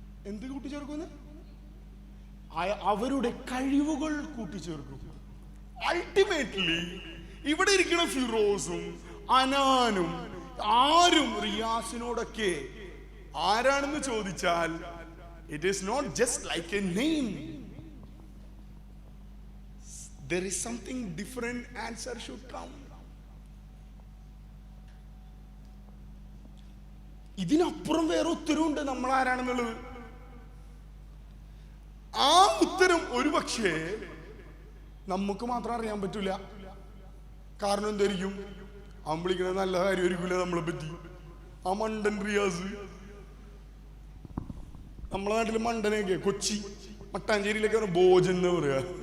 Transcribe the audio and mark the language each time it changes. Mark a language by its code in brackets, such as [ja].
[ml] എന്ത് കൂട്ടിച്ചേർക്കുന്നു? അവരുടെ കഴിവുകൾ കൂട്ടിച്ചേർക്കും. അൾട്ടിമേറ്റ്ലി ഇവിടെ ഇരിക്കുന്ന ഫിറോസും അനാനും ആരും റിയാസിനോടൊക്കെ ആരാണെന്ന് ചോദിച്ചാൽ [en] It is not just like a name. There is something different answer should come. [ml] ഇതിനപ്പുറം വേറെ ഉത്തരവുണ്ട് നമ്മൾ ആരാണെന്നുള്ളത്. ആ ഉത്തരം ഒരു പക്ഷേ നമുക്ക് മാത്രം അറിയാൻ പറ്റൂല. കാരണം എന്തായിരിക്കും? അവൻ വിളിക്കുന്നത് നല്ല കാര്യമായിരിക്കില്ല നമ്മളെ പറ്റി. ആ മണ്ടൻ റിയാസ്, നമ്മളെ നാട്ടില് മണ്ടനെയൊക്കെ കൊച്ചി മട്ടാഞ്ചേരിയിലൊക്കെ ഭോജൻ എന്ന് പറയാ.